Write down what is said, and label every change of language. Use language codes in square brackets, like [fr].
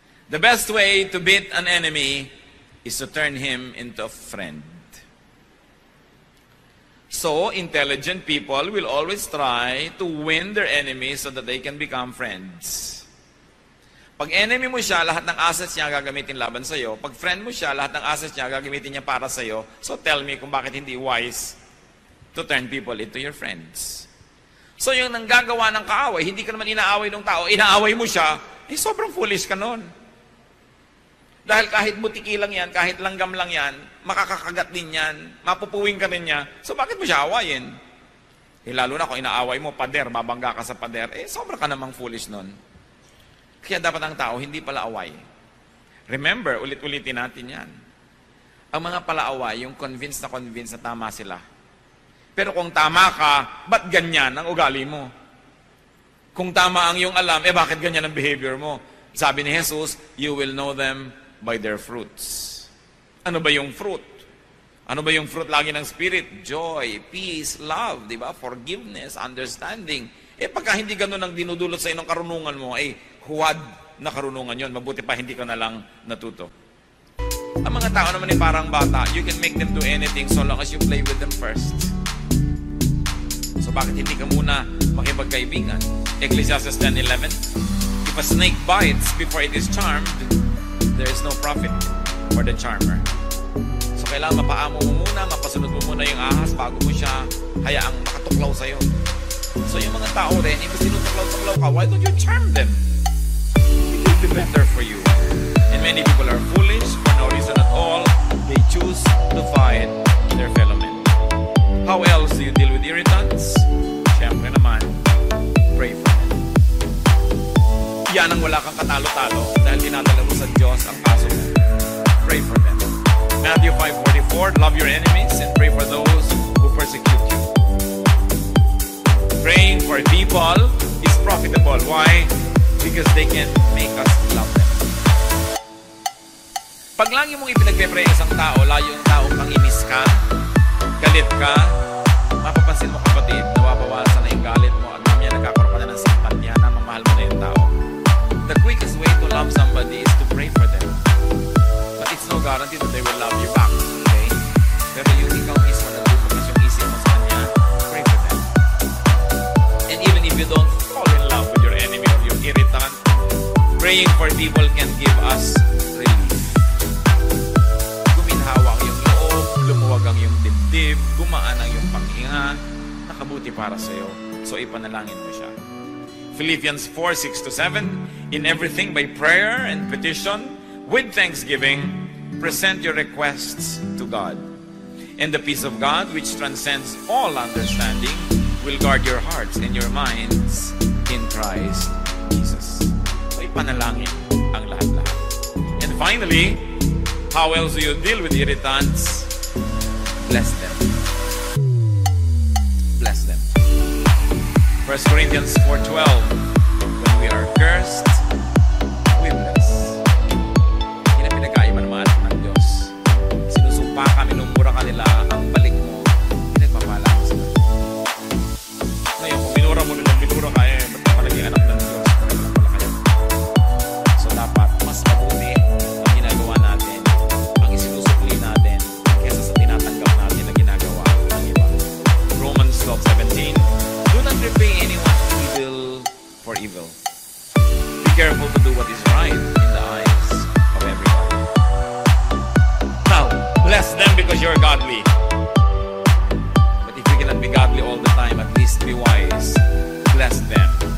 [en] The best way to beat an enemy is to turn him into a friend. So, intelligent people will always try to win their enemies so that they can become friends. [tl] Pag enemy mo siya, lahat ng assets niya gagamitin laban sa'yo. Pag friend mo siya, lahat ng assets niya gagamitin niya para sa'yo. [en] So tell me [tl] kung bakit hindi [en] wise to turn people into your friends. [tl] So yung nanggagawa ng kaaway, hindi ka naman inaaway ng tao, inaaway mo siya, sobrang foolish ka nun. Dahil kahit butiki lang yan, kahit langgam lang yan, makakakagat din yan, mapupuwing ka rin niya, so bakit mo siya awayin? Lalo na kung inaaway mo, pader, mabangga ka sa pader, sobra ka namang foolish nun. Kaya dapat ang tao hindi pala away. Remember, ulit-ulitin natin yan. Ang mga palaaway, yung convinced na tama sila. Pero kung tama ka, ba't ganyan ang ugali mo? Kung tama ang iyong alam, bakit ganyan ang behavior mo? Sabi ni [en] Jesus, you will know them by their fruits. [tl] Ano ba yung [en] fruit? [tl] Ano ba yung fruit lagi ng Spirit? [en] Joy, peace, love, [tl] di ba? [en] Forgiveness, understanding. [tl] Pagka hindi ganun ang dinudulot sa inong karunungan mo, huwad na karunungan yon. Mabuti pa hindi ka na lang natuto. Ang mga tao naman parang bata, [en] you can make them do anything so long as you play with them first. [tl] So bakit hindi ka muna makipagkaibigan? [en] Ecclesiastes 10:11, if a snake bites before it is charmed, there is no profit for the charmer. [tl] So kailangan mapaamo mo muna, mapasunod mo muna yung ahas bago mo siya hayaang makatuklaw sa'yo. [en] So [tl] yung mga tao rin, [en] if [tl] sinutuklaw-tuklaw ka, [en] why don't you charm them? It will be better for you. And many people are foolish for no reason at all. They choose to fight their fellow men. How else do you deal with irritants? [tl] Siyempre naman, [en] pray for them. [tl] Yan ang wala kang katalo-talo dahil dinadala mo sa Diyos ang kaso mo. [en] Pray for them. Matthew 5:44, love your enemies and pray for those who persecute you. Praying for people is profitable. Why? Because they can make us love them. [tl] Pag lagi mong ipinagpe-pray isang tao, layo yung tao kang inis ka, galit ka, mapapansin mo kapatid, nawabawasan na yung galit mo at mamaya nagkakaroon ka na ng simpatya na mamahal mo na yung tao. [en] The quickest way to love somebody is to pray for them. But it's no guarantee that they will love you back. Okay? [tl] Pero yung ikaw mismo na lumakas yung isip mo sa kanya, [en] pray for them. And even if you don't fall in love with your enemy or your irritant, praying for people can give us relief. [tl] Guminhawa ang iyong loob, lumuwag ang iyong dibdib, gumaan ang iyong panghinga, nakabuti para sa iyo. So ipanalangin mo siya. [en] Philippians 4:6-7, in everything by prayer and petition, with thanksgiving, present your requests to God. And the peace of God, which transcends all understanding, will guard your hearts and your minds in Christ Jesus. [tl] So ipanalangin ang lahat-lahat. [en] And finally, how else do you deal with irritants? Bless them. Bless them. 1 Corinthians 4:12, when we are cursed, we bless. [tl] Yan ang pinagkaiba ng mga anak ng Diyos. Sinusumpa ka, minumura ka nila, ang balik mo, pinagpapala ka sila. Ngayon, kung minura mo nilang minura ka, ba't ka palaging anak ng Diyos? Pareho lang pala kayo. So dapat, mas mabuti ang ginagawa natin, ang isinusukli natin, kaysa sa tinatanggap natin na ginagawa ng iba. [en] Romans 12:17, do not repay anyone evil for evil. Be careful to do what is right in the eyes of everybody. Now, bless them because you're godly. But if you cannot be godly all the time, at least be wise. Bless them.